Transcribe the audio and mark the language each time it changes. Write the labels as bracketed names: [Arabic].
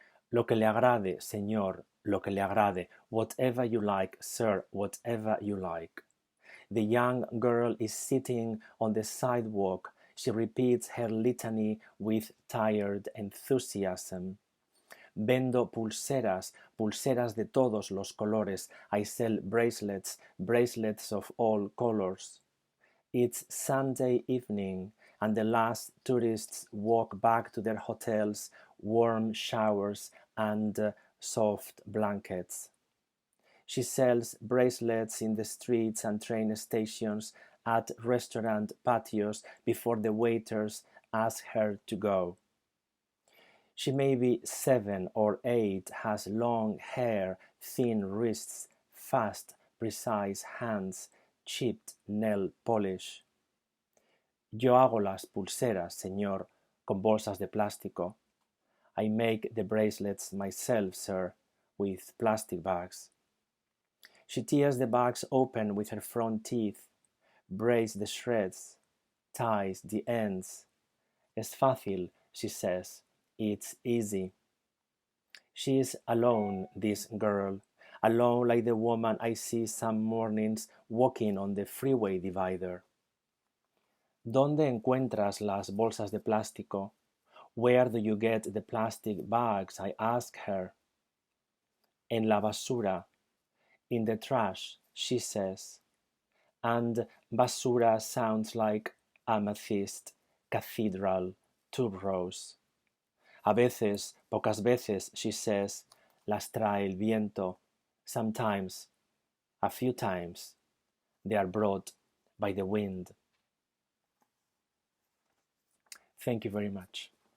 [Spanish] Lo que le agrade, señor, lo que le agrade, [English] whatever you like, sir, whatever you like. The young girl is sitting on the sidewalk. She repeats her litany with tired enthusiasm. [Spanish] Vendo pulseras, pulseras de todos los colores. [English] I sell bracelets, bracelets of all colors. It's Sunday evening, and the last tourists walk back to their hotels, warm showers and soft blankets. She sells bracelets in the streets and train stations, at restaurant patios before the waiters ask her to go. She may be 7 or 8, has long hair, thin wrists, fast, precise hands, chipped nail polish. [Spanish] Yo hago las pulseras, señor, con bolsas de plástico. [English] I make the bracelets myself, sir, with plastic bags. She tears the bags open with her front teeth, braids the shreds, ties the ends. [Spanish] Es fácil, [English] she says. It's easy. She is alone, this girl, alone like the woman I see some mornings walking on the freeway divider. [Spanish] ¿Dónde encuentras las bolsas de plástico? [English] Where do you get the plastic bags? I ask her. [Spanish] En la basura, [English] in the trash, she says. And basura sounds like amethyst, cathedral, tuberose. [Spanish] A veces, pocas veces, [English] she says, [Spanish] las trae el viento. [English] Sometimes, a few times, they are brought by the wind. Thank you very much.